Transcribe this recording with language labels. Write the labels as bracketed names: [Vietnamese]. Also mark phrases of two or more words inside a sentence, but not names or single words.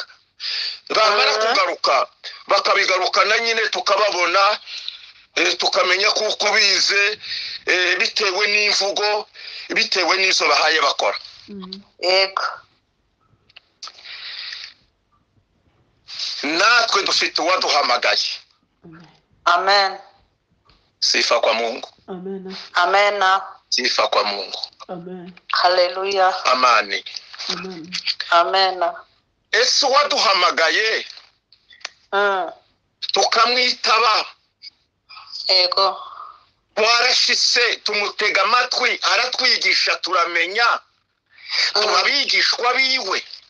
[Kinyarwanda] Bamara kugaruka bakabigarukana nyine tukababona, tukamenya kuko bize bitewe n'imvugo, bitewe n'izo bahaye bakora. Yego. natwe dufite uwaduhamagaye. Amen. [Swahili] Sifa kwa Mungu. Amen. Amen. Sifa kwa Mungu. Amen. Hallelujah. Amani. Amen. Amen. [Kinyarwanda] Ese uwaduhamagaye tukamwitaba, Ego. warashise tumutega amatwi, aratwigisha turamenya, turabigishwa biwe.